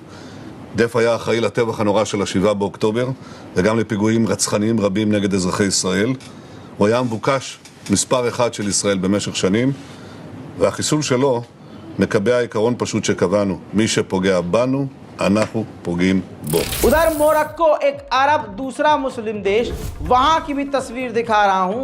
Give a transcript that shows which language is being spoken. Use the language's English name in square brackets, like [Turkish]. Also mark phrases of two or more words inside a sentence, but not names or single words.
[Hebrew] דף היה אחראי לטבח הנורא של ה-7 באוקטובר, וגם לפיגועים רצחניים רבים נגד אזרחי ישראל. הוא היה מבוקש מספר אחד של ישראל במשך שנים, והחיסול שלו מקבע עיקרון פשוט שקבענו, מי שפוגע בנו, אנחנו פוגעים בו. [Hindi] उधर मोरक्को, एक अरब दूसरा मुस्लिम देश, वहां की भी तस्वीर दिखा रहा हूं।